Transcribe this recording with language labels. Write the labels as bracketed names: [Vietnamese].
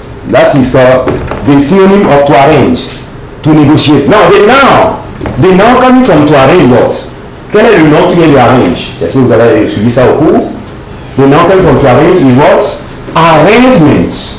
[English] That is the synonym of to arrange. To negotiate. Now, the noun coming from to arrange what? [French] Quel est le nom qui vient de arrange? Est-ce que vous avez suivi ça au cours? [English] The noun coming from to arrange is what? Arrangement.